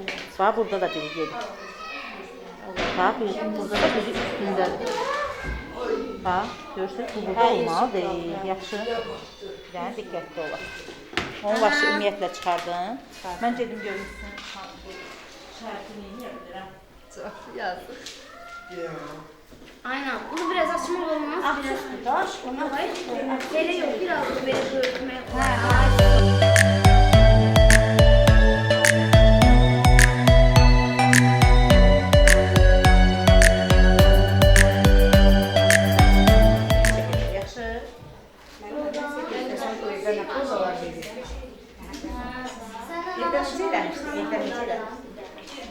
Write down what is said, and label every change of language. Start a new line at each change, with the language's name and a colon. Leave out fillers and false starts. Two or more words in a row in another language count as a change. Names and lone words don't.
Azerbaijani: Bax, burada da biri gedir. Bax, burada da biri üstündədir. Bax, görürsünüz, bu burada olmalıdır. Yaxşı. Yəni, diqqətli olaq. Onun başı ümumiyyətlə çıxardın. Mən gedim görürsün. Şərtini eləyə bilirəm.
Turkish: Çok yazık. Aynen. Bunu biraz açmak olmaz. Biraz.
Azerbaijani: Daş, ona var.
Turkish: Böyle yok. Biraz da böyle örtmek.
Azerbaijani: Yaxşı. Yedəmizə eləmişdik, yedəmizə eləmişdik.